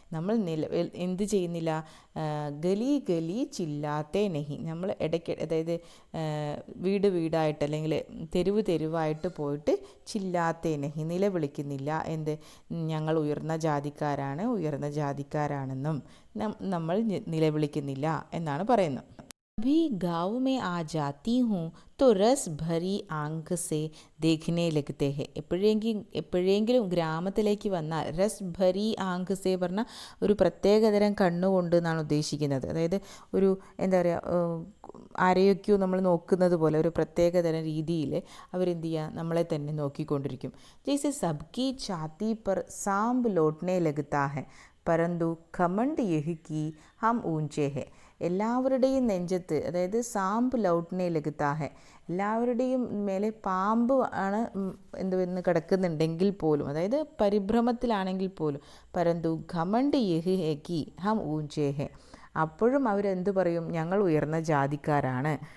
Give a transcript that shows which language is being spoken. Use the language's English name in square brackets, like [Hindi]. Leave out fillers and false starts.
[Malayalam] നമ്മൾ എന്ത് ചെയ്യുന്നില്ല, [Hindi] ഗലി ഗലി ചില്ലാത്തേ നെഹി, [Malayalam] നമ്മൾ ഇടയ്ക്ക്, അതായത് വീട് വീടായിട്ട് അല്ലെങ്കിൽ തെരുവ് തെരുവായിട്ട് പോയിട്ട് [Hindi] ചില്ലാത്തേ നെഹി, [Malayalam] നിലവിളിക്കുന്നില്ല. എന്ത്, ഞങ്ങൾ ഉയർന്ന ജാതിക്കാരാണെന്നും നമ്മൾ നിലവിളിക്കുന്നില്ല എന്നാണ് പറയുന്നത്. [Hindi] अभी गाँव में आ जाती हूँ तो रस भरी आंख से देखने लगते हैं. [Malayalam] എപ്പോഴെങ്കിലും ഗ്രാമത്തിലേക്ക് വന്നാൽ [Hindi] രസ് ഭരി ആങ്ക് സേ [Malayalam] പറഞ്ഞാൽ ഒരു പ്രത്യേകതരം കണ്ണുകൊണ്ട് എന്നാണ് ഉദ്ദേശിക്കുന്നത്. അതായത് ഒരു എന്താ പറയുക, ആരെയൊക്കെയോ നമ്മൾ നോക്കുന്നത് പോലെ ഒരു പ്രത്യേകതരം രീതിയിൽ അവരെന്ത് ചെയ്യുക, നമ്മളെ തന്നെ നോക്കിക്കൊണ്ടിരിക്കും. [Hindi] ജैसे सबकी छाती पर सांप लौटने लगता है परंतु घमंड यही कि हम ऊंचे हैं. [Malayalam] എല്ലാവരുടെയും നെഞ്ചത്ത്, അതായത് [Hindi] സാമ്പ് ലൗട്ട്നെ ലഗുത്താഹെ, [Malayalam] എല്ലാവരുടെയും മേലെ പാമ്പ് ആണ് എന്തുവെന്ന് കിടക്കുന്നുണ്ടെങ്കിൽ പോലും, അതായത് പരിഭ്രമത്തിലാണെങ്കിൽ പോലും, [Hindi] പരന്തു ഘമണ്ട് യഹ് ഹെ കി ഹം ഊഞ്ചേ ഹെ, [Malayalam] അപ്പോഴും അവരെന്ത് പറയും, ഞങ്ങൾ ഉയർന്ന ജാതിക്കാരാണ്.